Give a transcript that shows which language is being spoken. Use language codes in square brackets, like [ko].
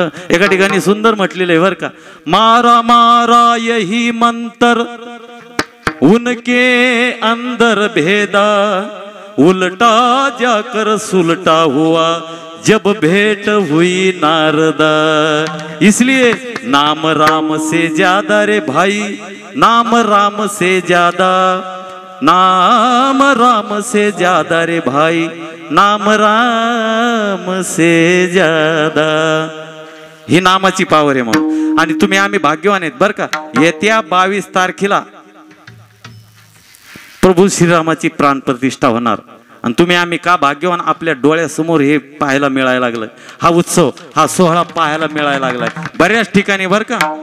[mr] एका ठिकाणी सुंदर म्हटलेलं आहे बर का, [hi] मारा मारा यही मंत्र उनके अंदर भेदा, उलटा जाकर सुलटा हुआ जब भेंट हुई नारदा. इसलिए नाम राम से ज्यादा रे भाई, नाम राम से ज्यादा, नाम राम से ज्यादा रे भाई, नाम राम से ज्यादा. [mr] ही नामाची पावर आहे म्हणून. आणि तुम्ही आम्ही भाग्यवान आहेत बर का. येत्या 22 तारखेला प्रभू श्रीरामाची प्राण प्रतिष्ठा होणार. आणि तुम्ही आम्ही का भाग्यवान, आपल्या डोळ्यासमोर हे पाहायला मिळायला लागलं. हा उत्सव, हा सोहळा पाहायला मिळायला लागलाय बऱ्याच ठिकाणी बर का.